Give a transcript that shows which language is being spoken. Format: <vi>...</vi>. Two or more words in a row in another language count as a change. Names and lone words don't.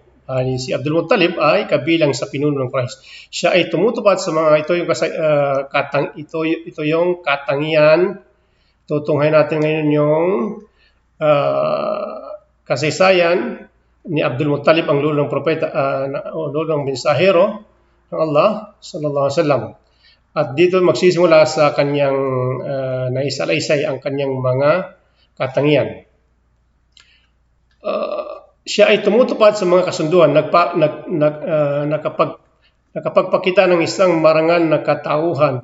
<tl>Si Abdul Muttalib ay kabilang sa pinuno ng Quraysh. Siya ay tumutupad sa mga ito yung katangian. Tutunghay natin ngayon yung kasaysayan ni Abdul Muttalib, ang lolo ng propeta, lolo ng mensahero ng Allah</tl> <ar>صلى الله عليه وسلم.</ar> <tl>At dito magsisimula sa kanyang naisalaysay ang kanyang mga katangian. Siya ay tumutupad sa mga kasunduan, nakapagpakita ng isang marangal na katauhan.</tl>